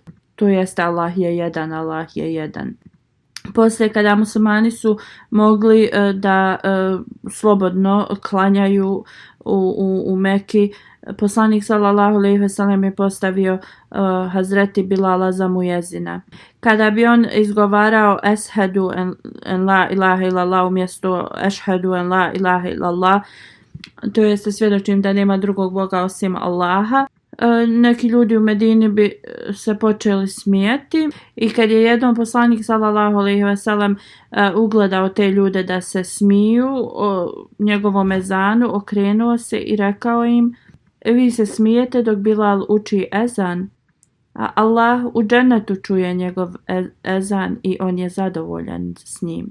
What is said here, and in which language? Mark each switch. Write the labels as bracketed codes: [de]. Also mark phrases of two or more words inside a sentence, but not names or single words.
[bs] To jest Allah je jedan, Allah je jedan. Poslije kada muslimani su mogli da slobodno klanjaju u Meki, poslanik [ar] صلى الله عليه وسلم [bs] je postavio Hazreti Bilala za muezina. Kada bi on izgovarao [ar] أشهد أن لا إله إلا الله [bs] umjesto [ar] أشهد أن لا إله إلا الله, [bs] to jest svjedočim da nema drugog Boga osim Allaha, neki ljudi u Medini bi se počeli smijeti i kad je jednom poslanik [ar] صلى الله عليه وسلم [bs] ugledao te ljude da se smiju njegovom ezanu, okrenuo se i rekao im: vi se smijete dok Bilal uči ezan, a Allah u džennetu čuje njegov ezan i on je zadovoljan s njim.